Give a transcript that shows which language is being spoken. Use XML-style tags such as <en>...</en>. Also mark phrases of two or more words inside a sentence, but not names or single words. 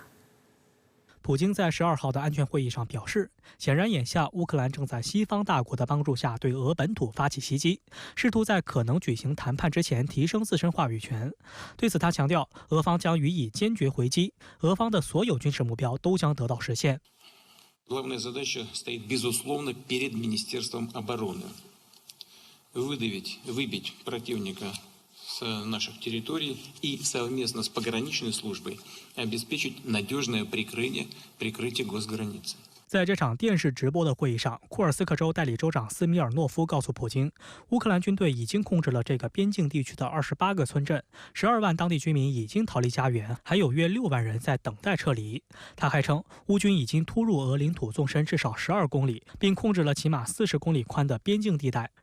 <zh>普京在12号的安全会议上表示，显然眼下乌克兰正在西方大国的帮助下对俄本土发起袭击，试图在可能举行谈判之前提升自身话语权。对此，他强调，俄方将予以坚决回击，俄方的所有军事目标都将得到实现。</zh> <ru>Главная задача стоит, безусловно, перед Министерством обороны. Выбить противника с наших территорий и совместно с пограничной службой обеспечить надежное прикрытие госграницы.</ru> <zh>在这场电视直播的会议上，库尔斯克州代理州长斯米尔诺夫告诉普京，乌克兰军队已经控制了这个边境地区的28个村镇，12万当地居民已经逃离家园，还有约6万人在等待撤离。他还称，乌军已经突入俄领土纵深至少12公里，并控制了起码40公里宽的边境地带。</zh>